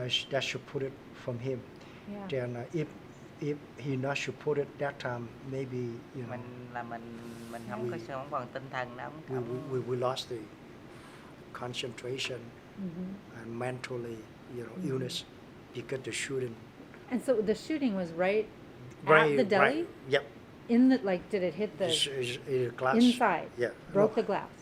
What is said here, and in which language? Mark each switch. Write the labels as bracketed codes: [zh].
[en] That should put it from him. Yeah. Then if he not supported that time, maybe [vi] Mình không có không còn tinh thần đâu. [en] we lost the concentration Mhm. and mentally, illness because the shooting. And so the shooting was right at the deli? Right. Yep. In the, did it hit the It's glass. inside? Yeah. Broke No. the glass?